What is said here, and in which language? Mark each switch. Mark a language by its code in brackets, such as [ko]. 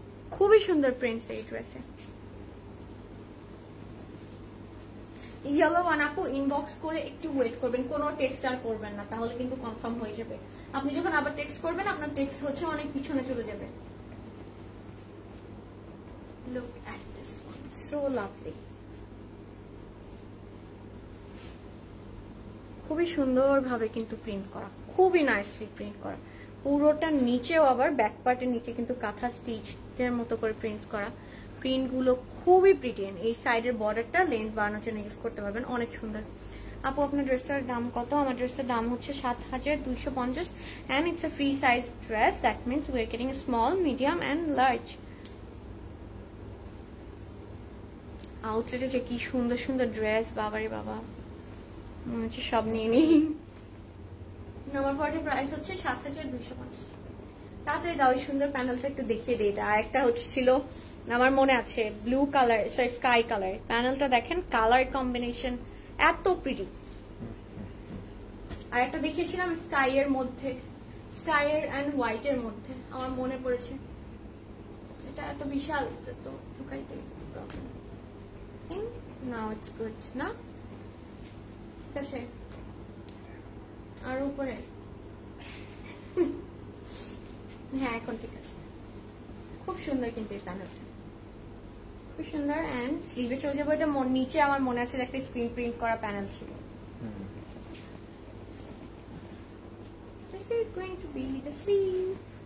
[bn] খুবই সুন্দর প্রিন্টস এই ড্রেসে। ইয়েলো ওয়ান আপু ইনবক্স করে একটু ওয়েট করবেন, কোনো টেক্সট আর করবেন না, তাহলে কিন্তু কনফার্ম হয়ে যাবে। আপনি যখন আবার টেক্সট করবেন আপনার টেক্সট হচ্ছে অনেক পিছনে চলে যাবে। [en] Look at this one, so lovely. [bn] খুবই সুন্দরভাবে কিন্তু প্রিন্ট করা, খুবই নাইসলি প্রিন্ট করা। পুরোটা নিচেও আবার ব্যাক পার্টের নিচে কিন্তু কাঁথা স্টিচের মতো করে প্রিন্টস করা। প্রিন্ট গুলো খুবই প্রিটি। এই সাইডের বর্ডারটা লেন্থ বাড়ানোর জন্য ইউজ করতে পারবেন, অনেক সুন্দর। আপু আপনার ড্রেসটার দাম কত? আমার ড্রেসটার দাম হচ্ছে 7,250 [en] and it's a free size dress. That means we're getting a small, medium and large. [bn] আউটলেটে যে কি সুন্দর সুন্দর ড্রেস, বাবারে বাবা, মনে হচ্ছে সব নিয়ে নিই। আমার পরের প্রাইস হচ্ছে 7,250। তাড়াতাড়ি দাও, সুন্দর প্যানেলটা একটু দেখিয়ে দিই। আর একটা হচ্ছিল আমার মনে আছে ব্লু কালার, স্কাই কালার প্যানেলটা দেখেন, কালার কম্বিনেশন এত প্রিটি। আর একটা দেখিয়েছিলাম স্কাই এর মধ্যে, স্কাই এর এন্ড হোয়াইট এর মধ্যে, আমার মনে পড়েছে। এটা এত বিশাল তো ঢুকাইতে প্রবলেম। [en] now it's good [bn] না? ঠিক আছে, আর উপরে হ্যাঁ এখন ঠিক আছে। খুব সুন্দর কিন্তু এই প্যানেলটা, খুব সুন্দর। এন্ড স্লিভে চলে যাবো। এটা নিচে আমার মনে আছে একটা স্ক্রিন প্রিন্ট করা প্যানেল ছিল। [en] This is going to be the sleeve.